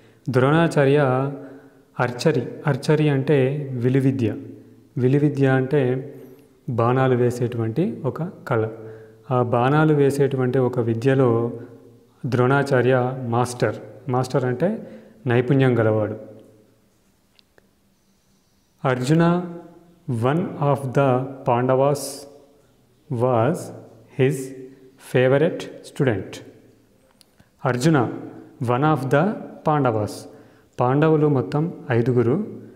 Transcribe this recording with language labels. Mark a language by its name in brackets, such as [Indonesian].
[Telugu] Dronacharya archery అంటే విలువిద్య అంటే బాణాలు వేసేటువంటి ఒక కళ. ఆ బాణాలు వేసేటువంటి ఒక విద్యలో ద్రోణాచార్య మాస్టర్ అంటే నైపుణ్యం గలవాడు. [English] Arjuna one of the Pandavas was his favorite student. [Telugu] Arjuna [English] one of the Pandavas, [Telugu] పాండవులు మొత్తం 5.